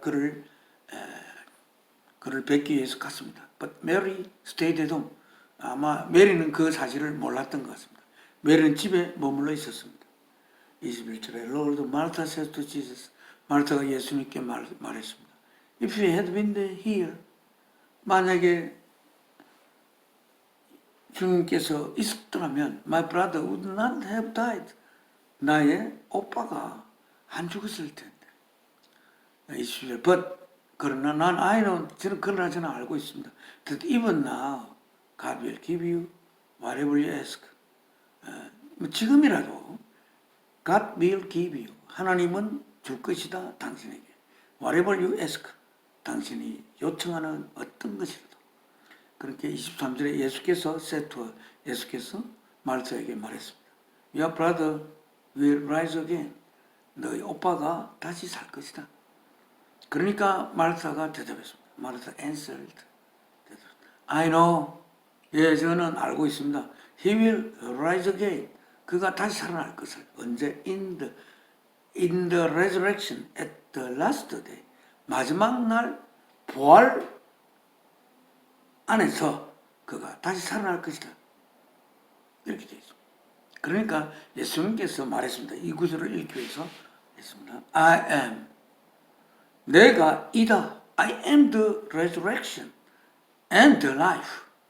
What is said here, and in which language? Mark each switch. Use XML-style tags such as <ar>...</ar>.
<ko>그를 뵙기 위해서 갔습니다.</ko> <en>But Mary stayed at home</en> <ko>아마 메리는 그 사실을 몰랐던 것 같습니다. 메리는 집에 머물러 있었습니다. 21절에</ko> <en>Lord Martha says to Jesus</en> <ko>마르타가 예수님께 말했습니다.</ko> <en>If you had been here</en> <ko>만약에 주님께서 있었더라면</ko> <en>my brother would not have died.</en> <ko>나의 오빠가 안 죽었을 텐데. 20절 but 그러나 저는 알고 있습니다.</ko> <en>That even now God will give you whatever you ask.</en> <ko>지금이라도</ko> <en>God will give you.</en> <ko>하나님은 줄 것이다 당신에게.</ko> <en>Whatever you ask.</en> <ko>당신이 요청하는 어떤 것이라도. 그렇게 23절에 예수께서 마르타에게 말했습니다.</ko> <en>Your brother will rise again.</en> <ko>너희 오빠가 다시 살 것이다. 그러니까 마르타가 대답했습니다. 마르타 answered.</ko> <en>I know.</en> <ko>예, 저는 알고 있습니다.</ko> <en>He will rise again.</en> <ko>그가 다시 살아날 것을. 언제?</ko> <en>In the resurrection at the last day.</en> <ko>마지막 날 부활 안에서 그가 다시 살아날 것이다. 이렇게 되어 있습니다. 그러니까 예수님께서 말했습니다. 이 구절을 읽기 위해서 했습니다.</ko> <en>I am.</en> <ko>내가 이다.</ko> <en>I am the resurrection and the life.</en>